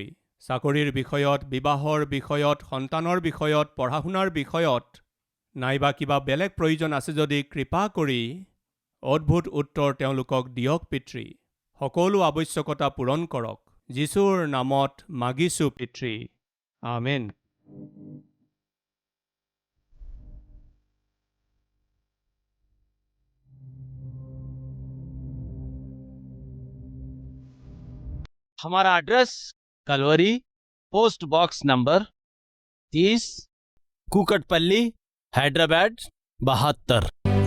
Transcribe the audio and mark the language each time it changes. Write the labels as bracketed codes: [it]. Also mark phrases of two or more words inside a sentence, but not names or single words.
[as] চাকৰিৰ বিষয়ত, বিবাহৰ বিষয়ত, সন্তানৰ বিষয়ত, পঢ়া শুনাৰ বিষয়ত, নাইবা কিবা বেলেগ প্ৰয়োজন আছে যদি কৃপা কৰি অদ্ভুত উত্তৰ তেওঁলোকক দিয়ক পিতৃ। সকলো আৱশ্যকতা পূৰণ কৰক। যীশুৰ নামত মাগিছোঁ পিতৃ। আমেন। [hi] हमारा एड्रेस कलवरी, पोस्ट बॉक्स नंबर 30, कुकटपल्ली, हैदराबाद 72।